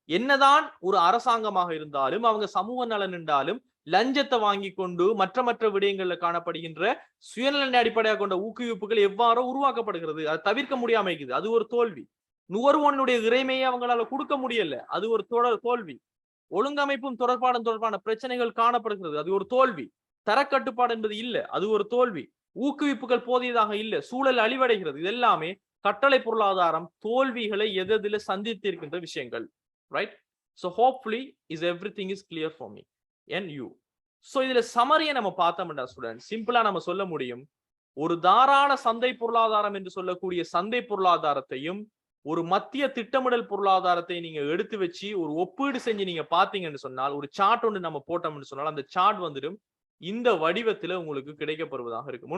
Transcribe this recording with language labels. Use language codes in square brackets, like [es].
[ta] என்னதான் ஒரு அரசாங்கமாக இருந்தாலும் அவங்க சமூக நலன் என்றாலும் லஞ்சத்தை வாங்கி கொண்டு மற்ற விடயங்கள்ல காணப்படுகின்ற சுயநலனை அடிப்படையாக கொண்ட ஊக்குவிப்புகள் எவ்வாறோ உருவாக்கப்படுகிறது, அது தவிர்க்க முடியாம இருக்குது, அது ஒரு தோல்வி. நுகர்வோனுடைய இறைமையை அவங்களால கொடுக்க முடியல, அது ஒரு தோல்வி. ஒழுங்கமைப்பும் தொடர்பான பிரச்சனைகள் காணப்படுகிறது, அது ஒரு தோல்வி. தரக்கட்டுப்பாடு என்பது இல்ல, அது ஒரு தோல்வி. ஊக்குவிப்புகள் போதியதாக இல்ல, சூழல் அழிவடைகிறது. இது எல்லாமே கட்டளை பொருளாதாரம் தோல்விகளை எதில சந்தித்திருக்கின்ற விஷயங்கள். Right? [en] So hopefully is everything is clear for me and you. [ta] So இதுல சமரியை நம்ம பார்த்தோம்டா ஸ்டூடெண்ட், சிம்பிளா நம்ம சொல்ல முடியும். ஒரு தாராள சந்தை பொருளாதாரம் என்று சொல்லக்கூடிய சந்தை பொருளாதாரத்தையும் ஒரு மத்திய திட்டமிடல் பொருளாதாரத்தை நீங்க எடுத்து வச்சு ஒரு ஒப்பீடு செஞ்சு நீங்க பாத்தீங்கன்னு சொன்னால், ஒரு சார்ட் ஒன்று நம்ம போட்டோம்னு சொன்னால் அந்த சார்ட் வந்துடும் இந்த வடிவத்துல உங்களுக்கு கிடைக்கப்படுவதாக இருக்கும்.